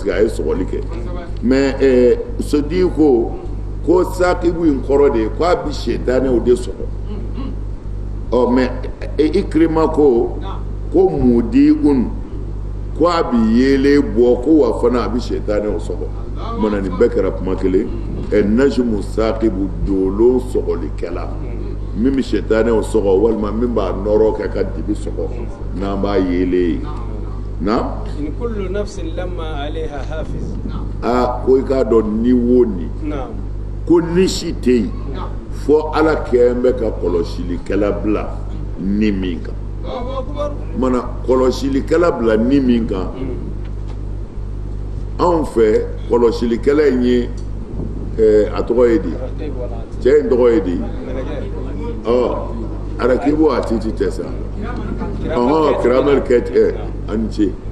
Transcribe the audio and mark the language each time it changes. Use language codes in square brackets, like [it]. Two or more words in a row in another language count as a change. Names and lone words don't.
[bm] que a ye sɔgɔli kɛ mais sodi ko sakibu in kɔrɔ de ye k'a bɛ sɛtanɛw de sɔgɔ ɔ mais Ikrima ko mudiun ko a bɛ yeelen bɔ ko wa fana a bɛ sɛtanɛw sɔgɔ o tuma na nin bɛɛ kɛra kuma kelen [ar] نجم ثاقب [bm] dolo sɔgɔlikɛla min bɛ sɛtanɛw sɔgɔ walima min b'a nɔrɔ kɛ ka dibi sɔgɔ n'an b'a yeelen na [ar] إن كل نفس لما عليها حافظ [bm] ko i k'a dɔn ni wo ni ko ni si tɛ yen fɔ ala kɛn bɛ ka kɔlɔsilikɛla bila ni min kan mana kɔlɔsilikɛla bila ni min kan anw fɛ kɔlɔsilikɛla in ye a tɔgɔ ye di cɛ in tɔgɔ ye di arakibu a titi tɛ sa Kiramel Keita ani ce